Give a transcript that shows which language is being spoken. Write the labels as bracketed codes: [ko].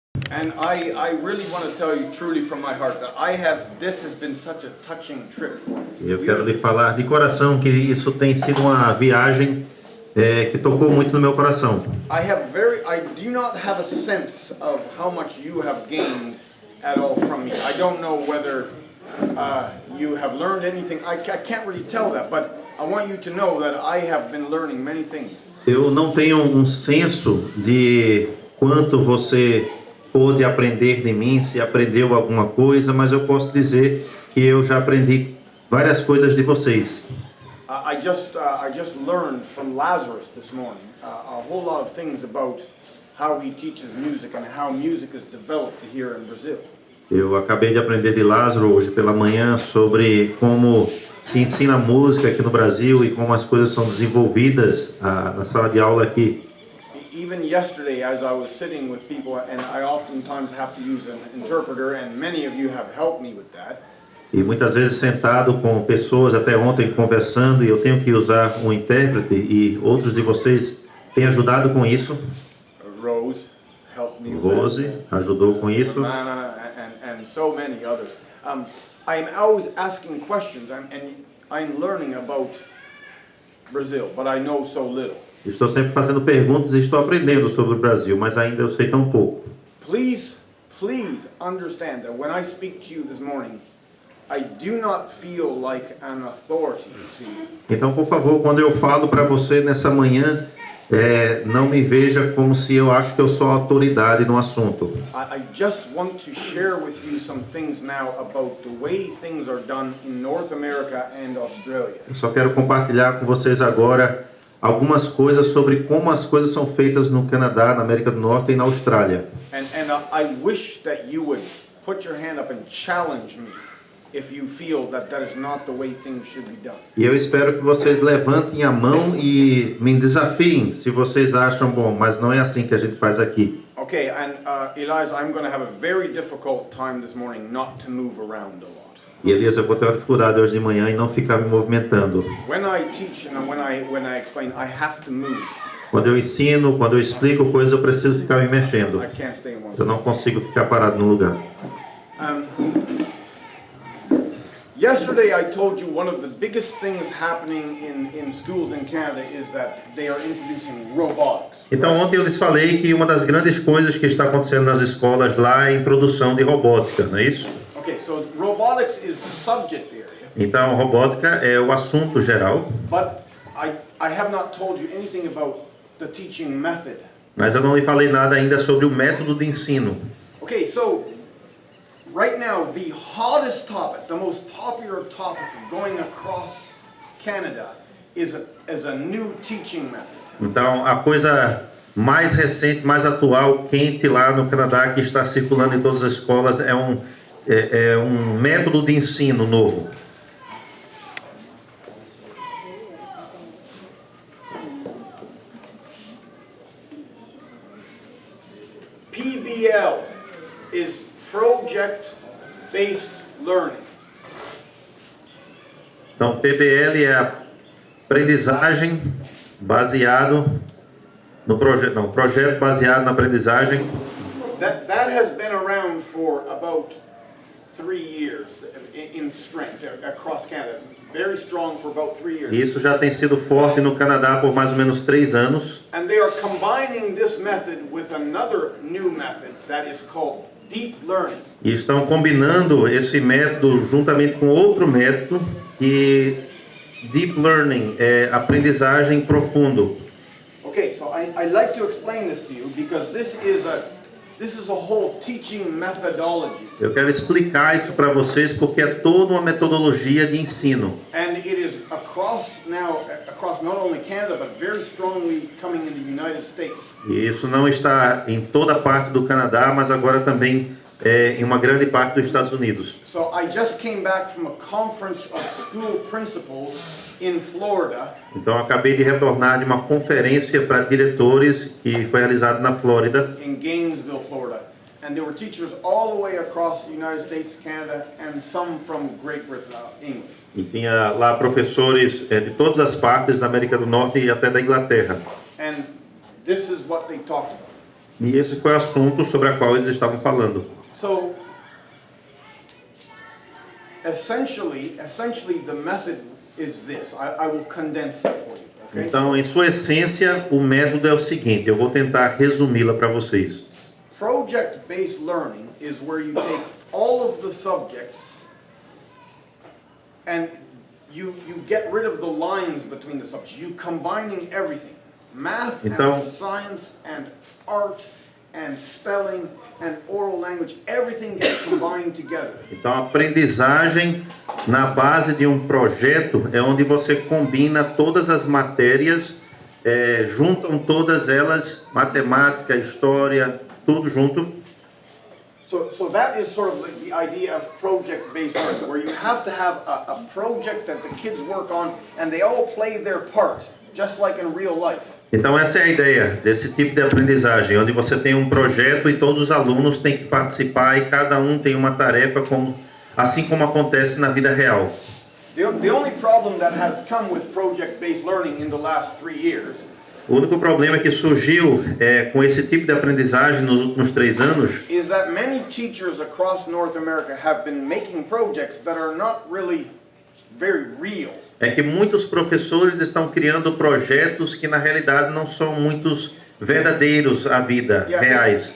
[en] And I really want to tell you truly from my heart that this has been such a touching trip for me. [pt] Eu quero lhe falar de coração que isso tem sido uma viagem que tocou muito no meu coração. [en] I do not have a sense of how much you have gained at all from me. I don't know whether you have learned anything. I can't really tell that, but I want you to know that I have been learning many things. [pt] Eu não tenho um senso de quanto você pôde aprender de mim, se aprendeu alguma coisa, mas eu posso dizer que eu já aprendi várias coisas de vocês. [en] I just learned from Lazarus this morning a whole lot of things about how he teaches music and how music is developed here in Brazil. [pt] Eu acabei de aprender de Lázaro hoje pela manhã sobre como se ensina música aqui no Brasil e como as coisas são desenvolvidas na sala de aula aqui. [en] Even yesterday, as I was sitting with people, and I oftentimes have to use an interpreter, and many of you have helped me with that. [pt] E muitas vezes sentado com pessoas, até ontem conversando, e eu tenho que usar um intérprete, e outros de vocês têm ajudado com isso. [en] Rose helped me with [pt] Rose ajudou com isso. [en] Mana and so many others. I'm always asking questions, and I'm learning about Brazil, but I know so little. [pt] Estou sempre fazendo perguntas e estou aprendendo sobre o Brasil, mas ainda eu sei tão pouco. [en] Please understand that when I speak to you this morning, I do not feel like an authority to you. [pt] Então, por favor, quando eu falo para você nessa manhã, não me veja como se eu acho que eu sou autoridade no assunto. [en] I just want to share with you some things now about the way things are done in North America and Australia. [pt] Eu só quero compartilhar com vocês agora algumas coisas sobre como as coisas são feitas no Canadá, na América do Norte e na Austrália. [en] And I wish that you would put your hand up and challenge me if you feel that is not the way things should be done. [pt] E eu espero que vocês levantem a mão e me desafiem se vocês acham bom, mas não é assim que a gente faz aqui. [en] Okay, and Elias, I'm going to have a very difficult time this morning not to move around a lot. [pt] E Elias, eu vou ter uma dificuldade hoje de manhã em não ficar me movimentando. [en] When I teach and when I explain, I have to move. [pt] Quando eu ensino, quando eu explico coisas, eu preciso ficar me mexendo. [en] I can't stay in one. [pt] Eu não consigo ficar parado no lugar. [en] Yesterday I told you one of the biggest things happening in schools in Canada is that they are introducing robotics. [pt] Então ontem eu lhes falei que uma das grandes coisas que está acontecendo nas escolas lá é a introdução de robótica, não é isso? [en] Okay, so robotics is the subject area. [pt] Então robótica é o assunto geral. [en] But I have not told you anything about the teaching method. [pt] Mas eu não lhe falei nada ainda sobre o método de ensino. [en] Okay, so right now the hottest topic, the most popular topic going across Canada is a new teaching method. [pt] Então a coisa mais recente, mais atual, quente lá no Canadá que está circulando em todas as escolas é um método de ensino novo. [en] PBL is project-based learning. [pt] Então PBL é a aprendizagem baseado no projeto, não, projeto baseado na aprendizagem. [en] That has been around for about 3 years in strength across Canada. Very strong for about 3 years. [pt] Isso já tem sido forte no Canadá por mais ou menos 3 anos. [en] And they are combining this method with another new method that is called deep learning. [pt] E estão combinando esse método juntamente com outro método que deep learning é aprendizagem profundo. [en] Okay, so I like to explain this to you because this is a whole teaching methodology. [pt] Eu quero explicar isso para vocês porque é toda uma metodologia de ensino. [en] And it is across not only Canada but very strongly coming in the United States. [pt] E isso não está em toda parte do Canadá, mas agora também em uma grande parte dos Estados Unidos. [en] So I just came back from a conference of school principals in Florida. [pt] Então eu acabei de retornar de uma conferência para diretores que foi realizada na Flórida. [en] In Gainesville, Florida. And there were teachers all the way across the United States, Canada, and some from Great Britain, England. [pt] E tinha lá professores de todas as partes da América do Norte e até da Inglaterra. [en] And this is what they talked about. [pt] E esse foi o assunto sobre o qual eles estavam falando. [en] So, essentially, the method is this. I will condense it for you. Okay? [pt] Então, em sua essência, o método é o seguinte. Eu vou tentar resumi-la para vocês. [en] Project-based learning is where you take all of the subjects and you get rid of the lines between the subjects. You combining everything. Math [pt] Então, [en] and science and art and spelling and oral language, everything gets combined together. [pt] Então, a aprendizagem na base de um projeto é onde você combina todas as matérias, juntam todas elas, matemática, história, tudo junto. [en] So that is sort of like the idea of project-based learning, where you have to have a project that the kids work on and they all play their part, just like in real life. [pt] Então essa é a ideia desse tipo de aprendizagem, onde você tem um projeto e todos os alunos têm que participar e cada um tem uma tarefa, assim como acontece na vida real. [en] The only problem that has come with project-based learning in the last 3 years [pt] O único problema que surgiu com esse tipo de aprendizagem nos últimos 3 anos [en] is that many teachers across North America have been making projects that are not really very real. [pt] é que muitos professores estão criando projetos que na realidade não são muitos verdadeiros à vida, reais.